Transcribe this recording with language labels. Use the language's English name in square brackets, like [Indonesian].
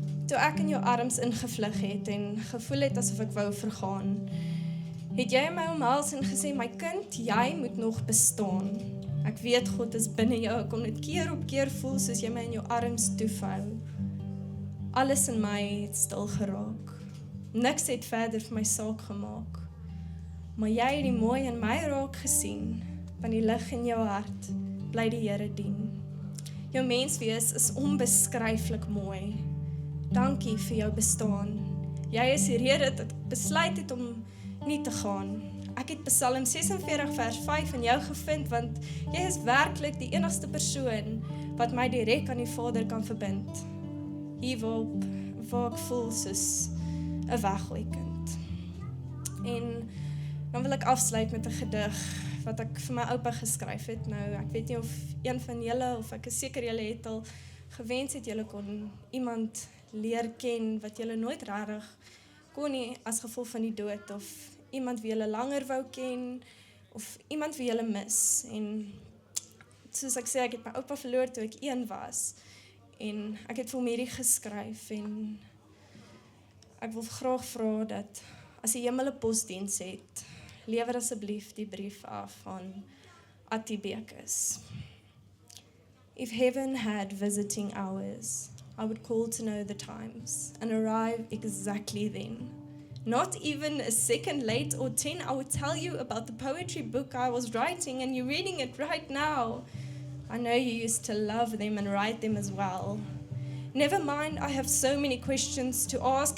[Afrikaans] Toe ek in jou arms ingevlug het en gevoel het asof ek wou vergaan, het jy my omhels en gesê, my kind, jy moet nog bestaan. Ek weet God is binne jou, ek kon dit keer op keer voel soos jy my in jou arms toevou. Alles in my het stil geraak. Niks het verder vir my saak gemaak. Maar jy het die mooi in my raak gesien, van die lig in jou hart, bly die Here dien. Jou menswees is onbeskryflik mooi. Dankie vir jou bestaan. Jy is die rede dat ek besluit het om nie te gaan. Ek het Psalm 46 vers 5 in jou gevind, want jy is werklik die enigste persoon wat my direk aan die Vader kan verbind. Hier waar ek voel soos 'n weggooi kind. En dan wil ek afsluit met 'n gedig wat ek vir my oupa geskryf het. Nou, ek weet nie of een van julle, of ek is seker julle het al gewens het julle kon iemand leer ken wat julle nooit regtig kon nie as gevolg van die dood, of iemand wie julle langer wou ken, of iemand wie julle mis. En soos ek sê, ek het my oupa verloor toe ek 1 was, en ek het vir hom hierdie geskryf, en ek wil graag vra dat as die hemel 'n posdiens het, lewer asseblief die brief af aan Attie Bekes. [English] If heaven had visiting hours, I would call to know the times and arrive exactly then. Not even a second late or 10, I would tell you about the poetry book I was writing and you're reading it right now. I know you used to love them and write them as well. Never mind, I have so many questions to ask.